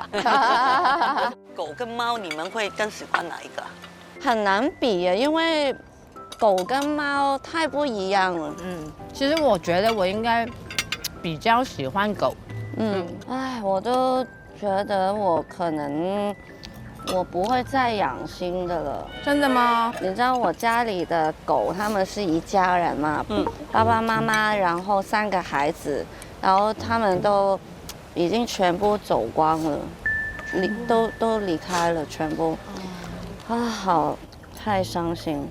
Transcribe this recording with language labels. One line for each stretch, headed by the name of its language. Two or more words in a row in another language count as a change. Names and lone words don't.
Chinese: 狗跟貓，你們會更喜歡哪一個？很難比耶，因為狗跟貓太不一樣了。其實我覺得我應該比較喜歡狗。唉，我都覺得我可能我不會再養新的了。真的嗎？你知道我家裡的狗，他們是一家人嘛，爸爸媽媽，然後3個孩子，然後他們都已經全部走光了，都離開了，全部。好，太傷心。